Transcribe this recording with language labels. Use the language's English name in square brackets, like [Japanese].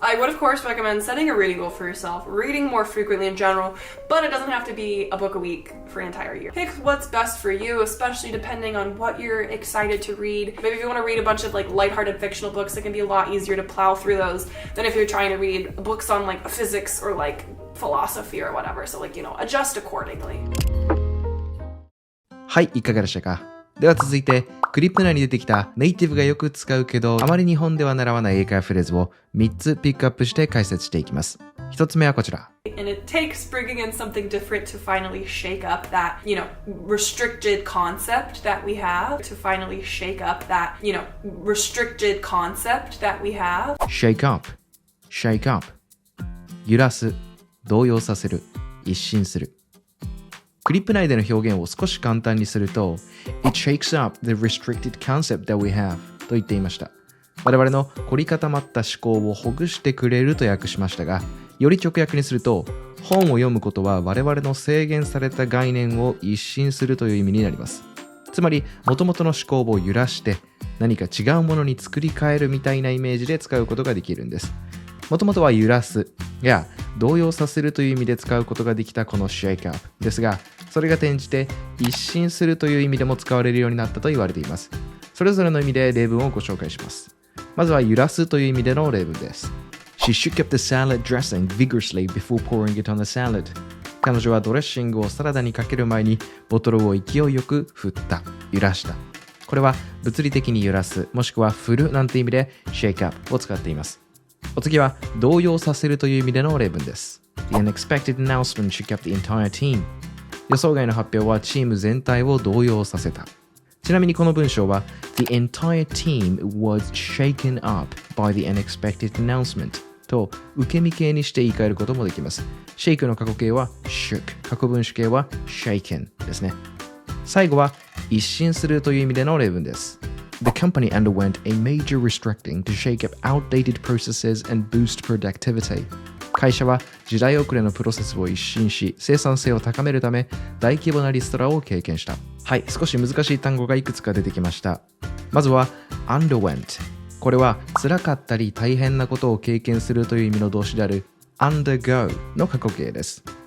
[English] I would, of course, recommend setting a reading goal for yourself, reading more frequently in general, but it doesn't have to be a book a week for an entire year. Pick what's best for you, especially depending on what you're excited to read. Maybe if you want to read a bunch of lighthearted fictional books, it can be a lot easier to plow through those than if you're trying to read books on physics or philosophy or whatever. So adjust accordingly. [Japanese] はい、いかがでしたか？では続いて、クリップ内に出てきたネイティブがよく使うけどあまり日本では習わない英会話フレーズを3つピックアップして解説していきます。 1つ目はこちら。 [English] And it takes bringing in something different to finally shake up that, restricted concept that we have. To finally shake up that, restricted concept that we have. Shake up. Shake up. [Japanese] 揺らす。動揺させる。一新する。クリップ内での表現を少し簡単にすると [English] It shakes up the restricted concept that we have [Japanese] と言っていました。我々の凝り固まった思考をほぐしてくれると訳しましたが、より直訳にすると、本を読むことは我々の制限された概念を一新するという意味になります。つまり、元々の思考を揺らして何か違うものに作り変えるみたいなイメージで使うことができるんです。もともとは揺らすや動揺させるという意味で使うことができたこの shake up ですが、それが転じて一新するという意味でも使われるようになったと言われています。それぞれの意味で例文をご紹介します。まずは揺らすという意味での例文です。 [English] She shook up the salad dressing vigorously before pouring it on the salad. [Japanese] 彼女はドレッシングをサラダにかける前にボトルを勢いよく振った、揺らした。これは物理的に揺らす、もしくは振るなんて意味で shake up を使っています。お次は動揺させるという意味での例文です。 [English] The unexpected announcement shook up the entire team. [Japanese] 予想外の発表はチーム全体を動揺させた。ちなみにこの文章は [English] The entire team was shaken up by the unexpected announcement [Japanese] と受け身形にして言い換えることもできます。 shake の過去形は shook、過去分詞形は shaken ですね。最後は一新するという意味での例文です。 [English] The company underwent a major restructuring to shake up outdated processes and boost productivity. [Japanese] 会社は時代遅れのプロセスを一新し、生産性を高めるため大規模なリストラを経験した。はい、少し難しい単語がいくつか出てきました。まずは underwent。これは辛かったり大変なことを経験するという意味の動詞である undergo の過去形です。